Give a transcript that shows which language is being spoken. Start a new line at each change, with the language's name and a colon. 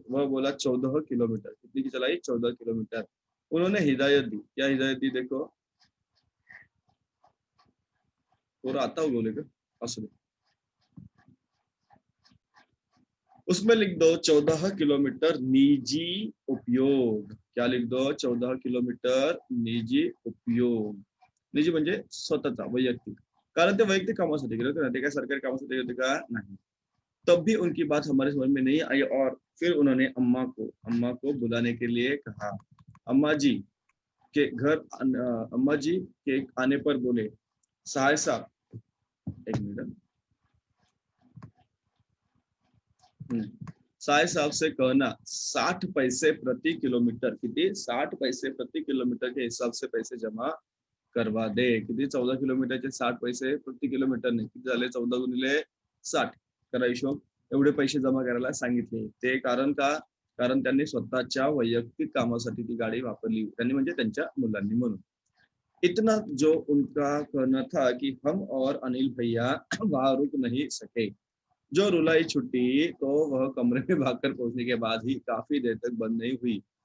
Hindi: वह बोला, 14 किलोमीटर। कितनी की चलाई? 14 किलोमीटर। उन्होंने हिदायत दी। क्या हिदायत दी? देखो, पूरा आता हूँ बोलेगा असली। उसमें लिख दो 14 किलोमीटर निजी उपयोग। क्या लिख दो? 14 किलोमीटर निजी उपयोग।
Marathi: निजी म्हणजे स्वतःचा, वैयक्तिक, कारण ते वैयक्तिक कामासाठी गेले होते ना, ते काय सरकारी कामासाठी गेले होते का? नाही।
Hindi: तब भी उनकी बात हमारे समझ में नहीं आई, और फिर उन्होंने अम्मा को बुलाने के लिए कहा। अम्मा जी के घर अम्मा जी के आने पर बोले, साहब साहब, एक मिनट। साय साहब से कहना 60 पैसे प्रति किलोमीटर,
Marathi: किती?
Hindi: 60 पैसे प्रति किलोमीटर के हिसाब से पैसे जमा करवा दे।
Marathi: किती? 14 किलोमीटरचे 60 पैसे प्रति किलोमीटर नाही, किती झाले? 14 गुणिले 60 करा हिशोब। एवढे पैसे जमा करायला सांगितले ते, कारण का? कारण त्यांनी स्वतःच्या वैयक्तिक कामासाठी ती गाडी वापरली, त्यांनी म्हणजे त्यांच्या मुलांनी, म्हणून।
Hindi: इतना जो उनका कहना था कि हम और अनिल भैया वहां रुक नहीं सके। जो रुलाई छुट्टी तो वह कमरे में भागकर पहुंचने के बाद ही काफी देर तक बंद नहीं हुई।